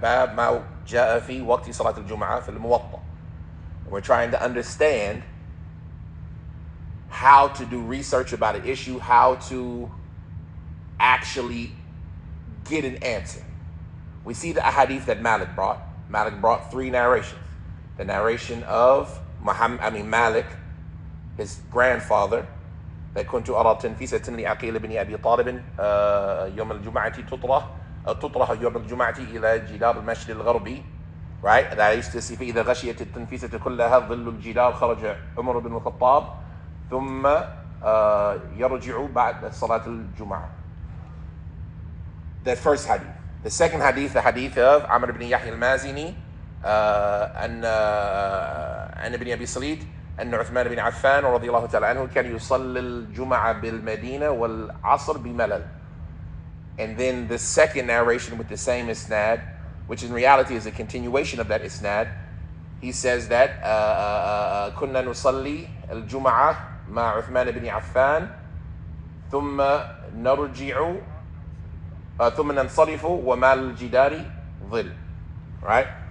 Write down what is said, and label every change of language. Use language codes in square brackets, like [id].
[ar] Bab ma ja'a fi waqti salat al-jum'ah fi al-Muwatta. [en] We're trying to understand how to do research about an issue, how to actually get an answer. We see the hadith that Malik brought. Malik brought three narrations. The narration of Malik, his grandfather, that [ar] كنت أرى تنفيسة لعقيل بن أبي طالب يوم الجمعة تطرح يوم الجمعة إلى جدار المسجد الغربي, right? [en] That I used to see [ar] فإذا غشيت التنفيسة كلها ظل الجدار خرج عمر بن الخطاب ثم يرجع بعد صلاة الجمعة. [en] That first hadith. The second hadith, the hadith of Amr ibn Yahya al-Mazini [ar] عن ابن أبي صليد أن عثمان بن عفان رضي الله تعالى عنه كان يصلي الجمعة بالمدينة والعصر بملل. [en] And then the second narration with the same isnad, which in reality is a continuation of that isnad, he says that [ar] كنا نصلي الجمعة مع عثمان بن عفان ثم نرجع ثم ننصرف وما الجدار ظل. [en] Right?